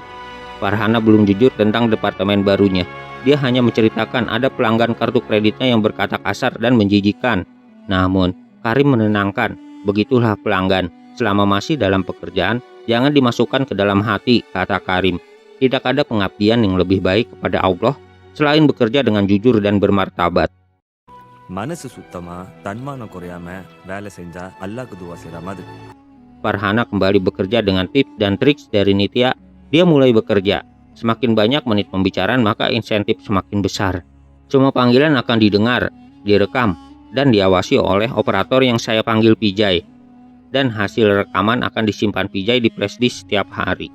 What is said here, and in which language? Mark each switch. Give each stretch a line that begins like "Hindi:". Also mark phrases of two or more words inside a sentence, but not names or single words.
Indonesian: Farhana belum jujur tentang departemen barunya. Dia hanya menceritakan ada pelanggan kartu kreditnya yang berkata kasar dan menjijikan. Namun, Karim menenangkan, begitulah pelanggan. Selama masih dalam pekerjaan, jangan dimasukkan ke dalam hati, kata Karim. Tidak ada pengabdian yang lebih baik kepada Allah selain bekerja dengan jujur dan bermartabat.
Tamil: மனசு சுத்தமா தன்மானம் குறையாம வேலை செஞ்சா அல்லாஹ்க்கு துவா செய்ற மாதிரி.
Indonesian: Farhana kembali bekerja dengan tips dan trik dari Nitya. Dia mulai bekerja. Semakin banyak menit pembicaraan, maka insentif semakin besar. Semua panggilan akan didengar, direkam, dan diawasi oleh operator yang saya panggil Pijay. Dan hasil rekaman akan disimpan Pijay di flashdisk setiap hari.